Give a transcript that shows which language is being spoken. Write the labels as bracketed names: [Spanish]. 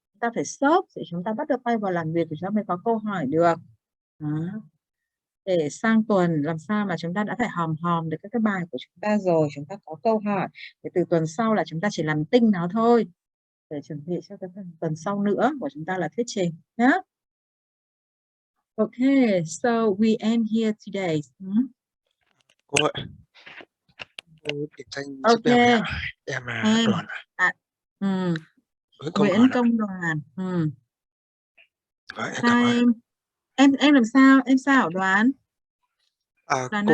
[Vietnamese] Chúng ta phải stop để chúng ta bắt được tay vào làm việc thì chúng ta mới có câu hỏi được. Đó. Để sang tuần làm sao mà chúng ta đã phải hòm được các cái bài của chúng ta rồi, chúng ta có câu hỏi. Để từ tuần sau là chúng ta chỉ làm tinh nó thôi. Để chuẩn bị cho cái tuần sau nữa của chúng ta là thuyết trình nhé. [English] Okay, so we end here today. [Vietnamese] Cô ơi, cô điểm danh giúp em [English] Okay. [Vietnamese] ạ. Em là Đoàn. Nguyễn Công Đoàn. Em Sao cảm ơn. em làm sao? Em sao Đoàn? Đoàn Cô